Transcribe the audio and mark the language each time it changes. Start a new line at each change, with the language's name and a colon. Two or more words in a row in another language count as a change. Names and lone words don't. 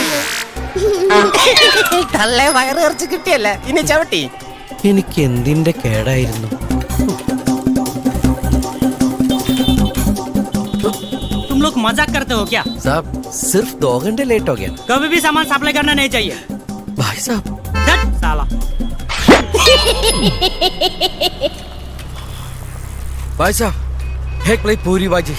Malayalam: തള്ളേ വയറ് ഇറച്ച് കിട്ടിയല്ലേ, ഇനി ചവിട്ടി. എനിക്ക് എന്തിന്റെ കേടായിരുന്നു.
Hindi: तुम लोग मजाक करते हो क्या? साहब सिर्फ 2 घंटे लेट हो गया। कभी भी सामान सप्लाई करना नहीं चाहिए। भाई साहब साला। भाई साहब 1 प्लेट पूरी भाजी।